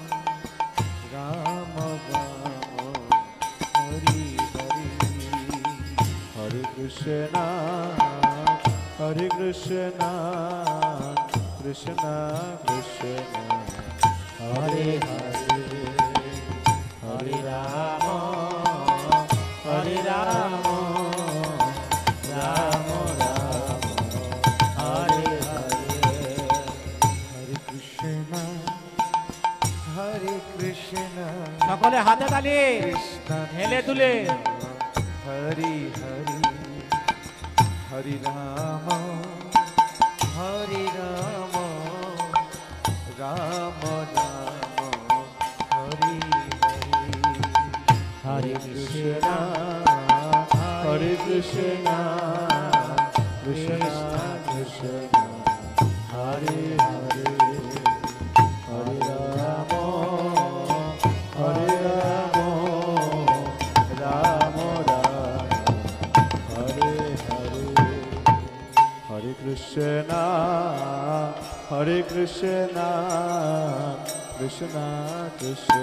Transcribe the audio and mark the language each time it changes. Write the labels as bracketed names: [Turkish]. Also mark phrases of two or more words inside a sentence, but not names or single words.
[Sanskrit] Rama Rama Hare Hare Hare Krishna Hare Krishna Krishna Krishna Hare Hare Hare Rama Hare Rama Rama Rama Hare Hare Hare Krishna Hare Krishna [Bangla] সকলে হাতে তালি হেলে দুলে [Sanskrit] Hare Hare Hare Rama Hare Rama Rama Rama Hare Hare Hare Krishna Hare Krishna Krishna Krishna Hare Hare Hare Rama Hare Rama Rama Rama Hare Hare Hare Krishna Hare Krishna Krishna Krishna